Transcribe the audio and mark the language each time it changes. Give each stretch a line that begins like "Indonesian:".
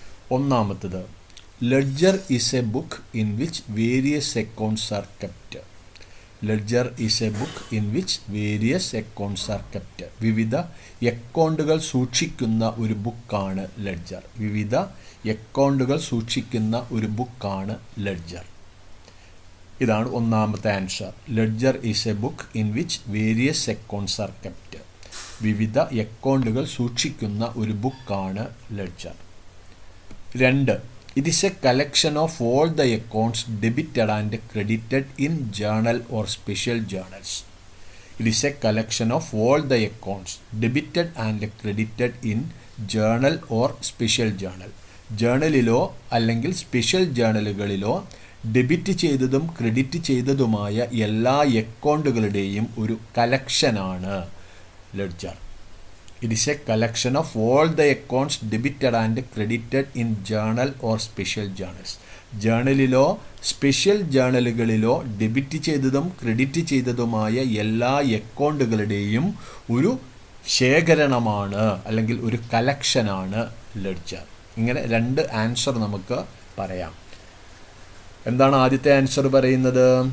Malayalam: ഒന്നാമത്തത്,
English: ledger is a book in which various accounts are kept. ledger is a book in which various accounts are kept.
Malayalam: വിവിധ അക്കൗണ്ടുകൾ സൂക്ഷിക്കുന്ന ഒരു ബുക്കാണ് ledger. വിവിധ അക്കൗണ്ടുകൾ സൂക്ഷിക്കുന്ന ഒരു ബുക്കാണ് ലെഡ്ജർ. ഇതാണ് ഒന്നാമത്തെ answer.
English: Ledger is a book in which various accounts are kept.
Malayalam: വിവിധ അക്കൗണ്ടുകൾ സൂക്ഷിക്കുന്ന ഒരു ബുക്കാണ് ledger. 2.
English: It is a collection of all the accounts debited and credited in journal or special journals. It is a collection of all the accounts debited and credited in journal or special journal.
Malayalam: ജേണലിലോ അല്ലെങ്കിൽ special ജേണലുകളിലോ debit ചെയ്തതും credit ചെയ്തതുമായ എല്ലാ അക്കൗണ്ടുകളുടെയും ഒരു കളക്ഷനാണ് ledger.
English: It is a collection of all the accounts debited and credited in journal or special journals.
Malayalam: ജേണലിലോ special ജേണലുകളിലോ debit ചെയ്തതും credit ചെയ്തതുമായ എല്ലാ അക്കൗണ്ടുകളുടെയും ഒരു ശേഖരണമാണ് അല്ലെങ്കിൽ ഒരു കളക്ഷനാണ് ലെഡ്ജർ. ഇങ്ങനെ 2 ആൻസർ നമുക്ക് പറയാം. എന്താണ് ആദ്യത്തെ ആൻസർ പറയുന്നത്?